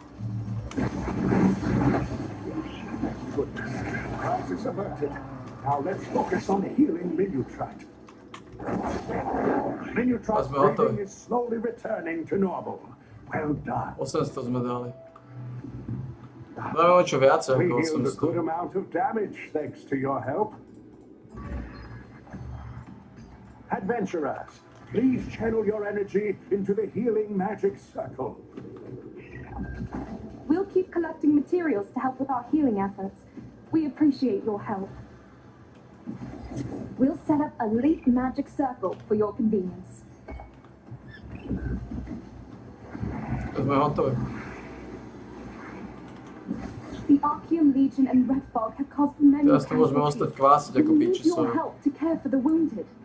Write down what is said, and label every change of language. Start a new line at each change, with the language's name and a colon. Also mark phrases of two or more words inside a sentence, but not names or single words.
English: Crisis averted. Now let's focus on healing Minutrat. Minutrat's breathing is slowly returning to normal. Well done.
Slovak: 800 sme dali. Dáme čo viacej
English: We
Slovak: ako
English: healed a good
Slovak: 800.
English: amount of damage thanks to your help. Adventurers, please channel your energy into the healing magic circle. We'll keep collecting materials to help with our healing efforts. We appreciate your help. We'll set up a leap magic circle for your convenience.
Slovak: Sme hotoví.
English: The Archeum Legion and Red Fog have caused many
Slovak: Teraz tu môžeme ostať kvásiť ako
English: We need
Slovak: piči
English: your
Slovak: svoje.
English: help to care for the wounded.